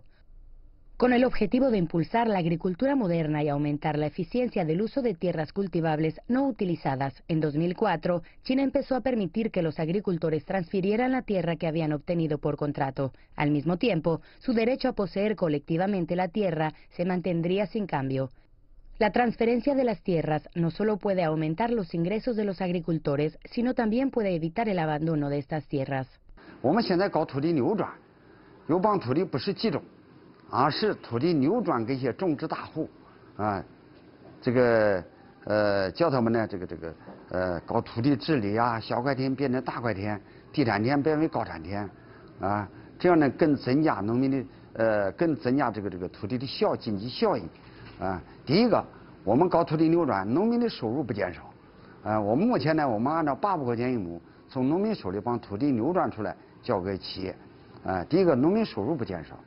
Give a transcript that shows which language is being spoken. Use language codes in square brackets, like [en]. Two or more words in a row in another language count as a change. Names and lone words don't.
[es] Con el objetivo de impulsar la agricultura moderna y aumentar la eficiencia del uso de tierras cultivables no utilizadas, en 2004, China empezó a permitir que los agricultores transfirieran la tierra que habían obtenido por contrato. Al mismo tiempo, su derecho a poseer colectivamente la tierra se mantendría sin cambio. La transferencia de las tierras no solo puede aumentar los ingresos de los agricultores, sino también puede evitar el abandono de estas tierras. [zh] 是土地流转给一些种植大户，叫他们呢搞土地治理啊，小块田变成大块田，地产田变为高产田，这样呢更增加农民的更增加这个土地的经济效益，第一个，我们搞土地流转，农民的收入不减少，我们目前呢，我们按照800块钱一亩从农民手里把土地流转出来交给企业，第一个农民收入不减少。